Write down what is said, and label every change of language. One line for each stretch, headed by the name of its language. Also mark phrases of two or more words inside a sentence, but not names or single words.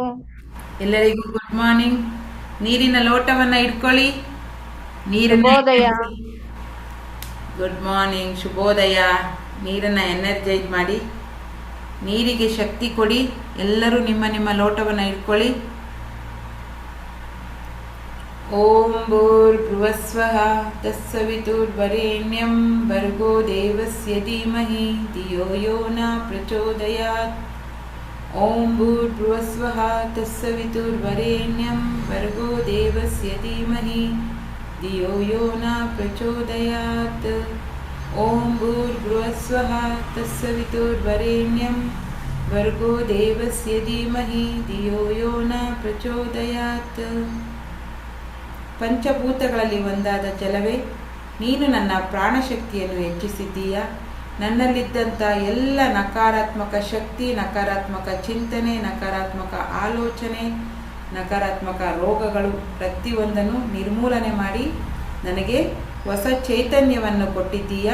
Kannada: ಎಲ್ಲರಿಗೂ
English: good morning.
Kannada: ನೀರಿನ ಲೋಟವನ್ನು ಇಟ್ಕೊಳ್ಳಿ. ಶುಭೋದಯ.
English: good morning, ಶುಭೋದಯ.
Kannada: ನೀರನ್ನು ಎನರ್ಜೈಸ್ ಮಾಡಿ, ನೀರಿಗೆ ಶಕ್ತಿ ಕೊಡಿ. ಎಲ್ಲರೂ ನಿಮ್ಮ ನಿಮ್ಮ ಲೋಟವನ್ನು ಇಟ್ಕೊಳ್ಳಿ.
Sanskrit: ಓಂ ಭೂರ್ಭುವಸ್ವಃ ತತ್ಸವಿತುರ್ವರೆಣ್ಯಂ ಭರ್ಗೋ ದೇವಸ್ಯ ಧೀಮಹಿ ಧಿಯೋ ಯೋ ನ ಪ್ರಚೋದಯಾತ್. ಓಂ ಭೂರ್ಭುವಸ್ವಃ ತತ್ಸವಿತುರ್ವರೆಣ್ಯಂ ಭರ್ಗೋ ದೇವಸ್ಯ ಧೀಮಹಿ ಧಿಯೋ ಯೋ ನ ಪ್ರಚೋದಯಾತ್. ಓಂ ಭೂರ್ಭುವಸ್ವಃ ತತ್ಸವಿತುರ್ವರೆಣ್ಯಂ ಭರ್ಗೋ ದೇವಸ್ಯ ಧೀಮಹಿ ಧಿಯೋ ಯೋ ನ ಪ್ರಚೋದಯಾತ್.
Kannada: ಪಂಚಭೂತಗಳಲ್ಲಿ ಒಂದಾದ ಜಲವೇ, ನೀನು ನನ್ನ ಪ್ರಾಣಶಕ್ತಿಯನ್ನು ಹೆಚ್ಚಿಸಿದ್ದೀಯಾ. ನನ್ನಲ್ಲಿದ್ದಂಥ ಎಲ್ಲ ನಕಾರಾತ್ಮಕ ಶಕ್ತಿ, ನಕಾರಾತ್ಮಕ ಚಿಂತನೆ, ನಕಾರಾತ್ಮಕ ಆಲೋಚನೆ, ನಕಾರಾತ್ಮಕ ರೋಗಗಳು ಪ್ರತಿಯೊಂದನ್ನು ನಿರ್ಮೂಲನೆ ಮಾಡಿ ನನಗೆ ಹೊಸ ಚೈತನ್ಯವನ್ನು ಕೊಟ್ಟಿದ್ದೀಯಾ.